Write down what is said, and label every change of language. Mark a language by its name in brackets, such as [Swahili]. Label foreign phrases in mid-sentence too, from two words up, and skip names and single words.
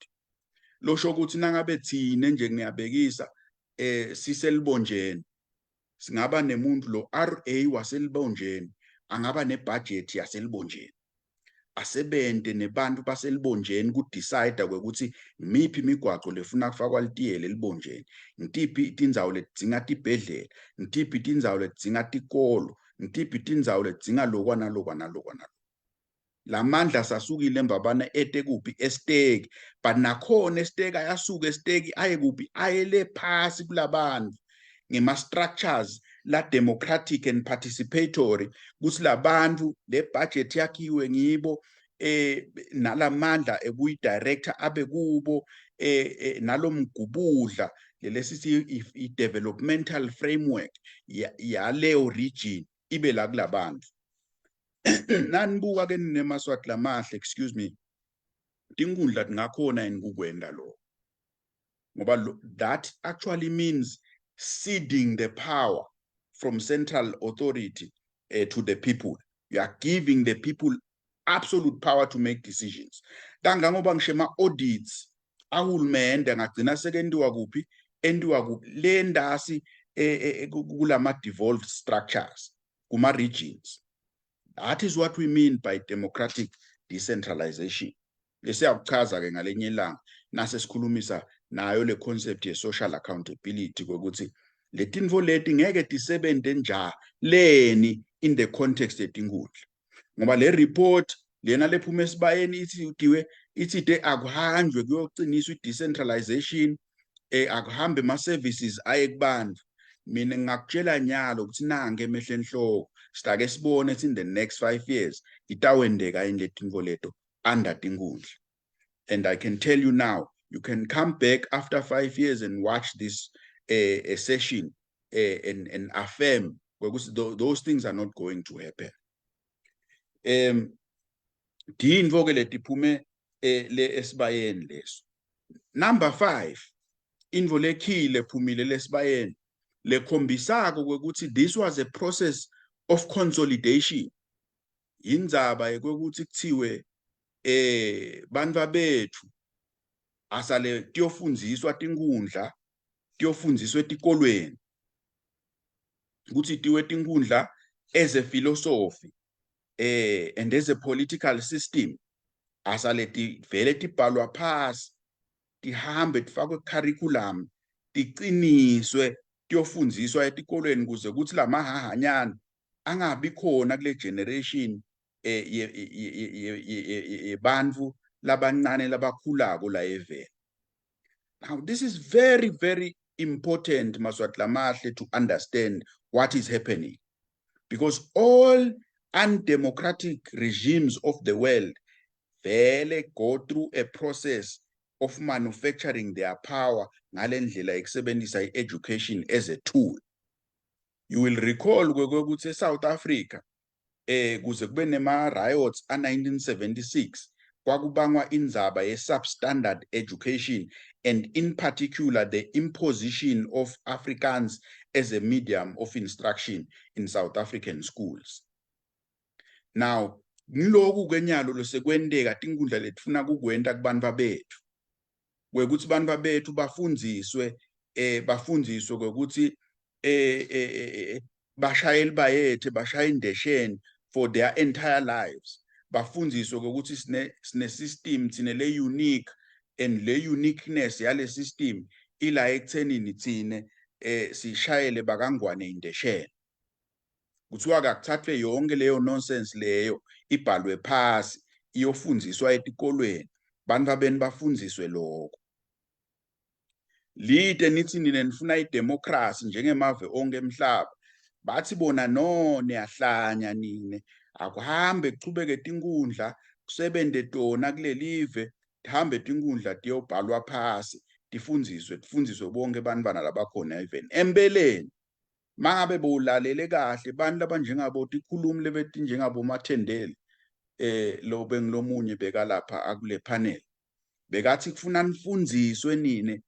[Swati] losho ukuthi nangabe thine nje ngiyabekisa siselibonjeni singaba nemuntu lo RA waselibonjeni angaba nebudget yaselibonjeni asebente nebantu baselibonjeni ku-decide ukuthi imiphi imigwaqo lefuna kufakwa litiyele libonjeni ngitiphi tindzawo letidzinga tibhedlela ngitiphi tindzawo letidzinga tikolo ngitiphi tindzawo letidzinga lokwana lamandla sasukile mbabana ete kuphi esteki but nakhona esteki ayasuka esteki aye kuphi ayele phasi kulabantu ngema-structures la [English] democratic and participatory [Swati] kuthi labantu le budget yakhiwe ngibo nalamandla ekuyidirector abe kubo nalomgubudla lesithi i-developmental framework yaleyo region ibe la kulabantu nanibuka ke nemaswati lamahle [English] excuse me [Swati] tinkundla tingakhona yini kukwenda lo ngoba [English] that actually means ceding the power from central authority to the people. You are giving the people absolute power to make decisions. [Swati] Kangangoba ngisho ama-audits ahulumende angagcina sekendiwa kuphi endiwa kuphi le ndasi kulama-devolved structures kuma-regions. [English] That is what we mean by democratic decentralization. [Swati] Lesiyakuchaza-ke ngalenye ilanga nase sikhulumisa nayo le concept ye [English] social accountability [Swati] ukuthi letinvo leti ngeke tisebente njaleni [English] in the context [Swati] yetinkundla ngoba le report lena lephume esibayeni ithi akuhanjwe kuyoqiniswa i-decentralization akuhambe ama-services aye kubantu mina ngakutshela nyalo ukuthi nange emehleni hloko sitake sibone [English] in the next 5 years [Swati] itawendeka yini letinvo leto under tinkundla. [English] And I can tell you now, you can come back after 5 years and watch this a session and affirm because those things are not going to happen. [Swati] Dinvo ke letiphume le esibayeni leso. Number 5, invo lekhile phumile lesibayeni lekhombisako ukuthi [English] this was a process of consolidation. [Swati] Indzaba ukuthi kuthiwe bantu bethu asale tiyofundziswa tinkundla tiyofundziswa etikolweni ukuthi tiwe tinkundla [English] as a philosophy and as a political system [Swati] asale tivele tibhalwa phasi tihambe tifakwe curriculum tiqiniswe tiyofundziswa etikolweni kuze kuthi lamahahanyana angabi khona kule generation yebantu labancane labakhulako la eveni. [English] Now this is very very important [Swati] maswati lamahle [English] to understand what is happening because all undemocratic regimes of the world vele go through a process of manufacturing their power [Swati] ngalendlela ekusebenzisa [English] i-education as a tool. You will recall [Swati] ukuthi eSouth Africa kuze kube nema riots a-1976 kwakubangwa indzaba [English] ye-substandard education and in particular the imposition of Afrikaans as a medium of instruction in South African schools. [Swati] Now ngiloku kenyalo losekwendeka tinkundla letifuna kukwenta kubantu bethu kwekuthi bantu bethu bafundziswe kwekuthi bashayeli bayethe bashaya indesheni [English] for their entire lives [Swati] bafundziswe ukuthi sine system thine le unique and le uniqueness yale system ila ekuthenini thine sishayele bakangwane indesheni kuthiwa akuthathwe yonke leyo nonsense leyo ibhalwe phasi iyofundziswa etikolweni bantu abeni bafundziswe lokho lide nithi nina nifuna idemocracy njengemave onke emhlaba bathi bona no niyahlanya nine akuhambe kuchubeke tinkundla kusebente tona kulelive tihambe tinkundla tiyobhalwa phasi tifundiswe bonke bantwana labakhona even empeleni mangabe bowulalele kahle bantu labanjengabo tikhulumi lebethi njengabo Mathendele lo bengilomunye bekalapha akule panel bekathi kufuna nifundziswe nine